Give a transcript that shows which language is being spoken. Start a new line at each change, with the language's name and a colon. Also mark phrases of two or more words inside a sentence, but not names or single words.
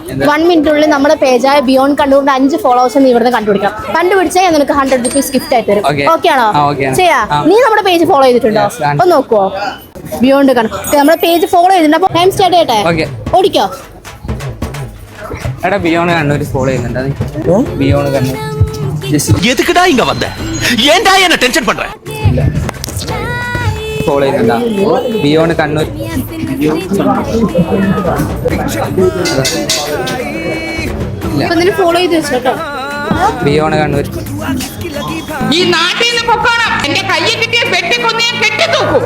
Malayalam: 1 മിനിറ്റിനുള്ളിൽ നമ്മുടെ പേജായ ബിയോണ്ട് കണ്ണൂരിന്റെ 5 ഫോളോവേഴ്സ് നീ ഇവിടുന്ന് കണ്ടുപിടിക്കണം. കണ്ടുപിടിച്ചാൽ ഞാൻ നിനക്ക് 100 rupees ഗിഫ്റ്റ് ആയിട്ട് തരും. ഓക്കെ ആണോ? ചെയ്യാ. നീ നമ്മുടെ പേജ് ഫോളോ ചെയ്തിട്ടുണ്ടോ? ഒന്ന് നോക്കുവോ? ബിയോണ്ട് കണ്ണൂർ നമ്മുടെ പേജ് ഫോളോ ചെയ്തിട്ടുണ്ട്. അപ്പൊ ടൈം സ്റ്റാർട്ട് ചെയ്യട്ടെ. ഓടിക്കോ. എടാ ബിയോണ്ട് കണ്ണൂർ ഫോളോ ചെയ്യുന്നുണ്ട്. ബിയോണ്ട് കണ്ണൂർ
Tamil: எதுக்குடா இங்க வந்த? ஏன்டா என்ன டென்ஷன் பண்ற?
Malayalam: ഫോളോ ചെയ്യുന്നുണ്ടാ? ബിയോണ്ട് കണ്ണൂർ ഫോളോ ചെയ്ത് വെച്ചോട്ടോ. ബിയോണ്ട് കണ്ണൂർ ഈ നാട്ടിൽ നിന്ന് പൊക്കോണം. എന്റെ കയ്യെ കിട്ടിയ വെട്ടിക്കൊന്നേ കെട്ടിത്തൂക്കും.